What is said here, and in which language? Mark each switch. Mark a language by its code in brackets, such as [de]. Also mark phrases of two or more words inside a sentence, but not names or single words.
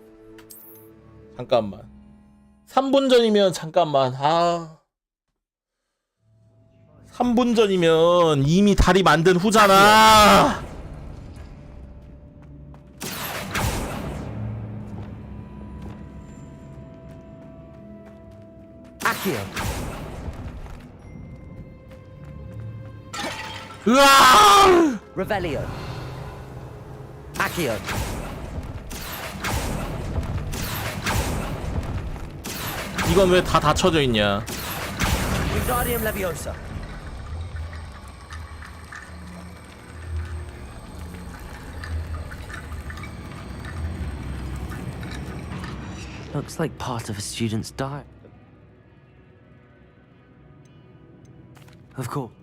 [ko] 잠깐만 3분 전이면 잠깐만 3분 전이면 이미 다리 만든 후잖아. Accio! 으아! [la] Revelio! Accio! [ko] 이건 왜 다 닫혀져 있냐? [la] Wingardium Leviosa! [en] Looks like part of a student's diary. Of course.